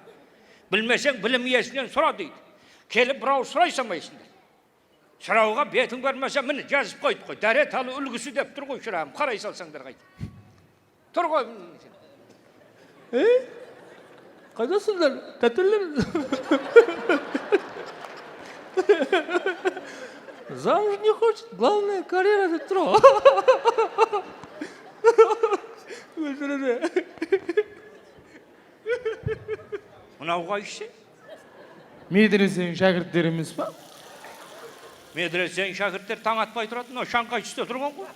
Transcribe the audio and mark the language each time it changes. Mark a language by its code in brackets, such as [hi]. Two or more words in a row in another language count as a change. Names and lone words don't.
[kk] Білмесең, білім иесінен сұра дейді. Келіп бірау сұрай салмайсыңдар. Сұрауға бетің бармаса, міне жазып қойды ғой. Дәрет алу үлгісі деп тұр ғой шырағым. Қарай салсаңдар қайда. Тұр ғой. Қайдасыңдар? Тәтелер. [ru] Замуж не хочет, главное карьера [kk] деп тұр ғой. Мынау қайсы? Медресенің шәкірттері емес па? Медресенің шәкірттер таң атпай тұратын, шаңқай түсте тұрған ғой.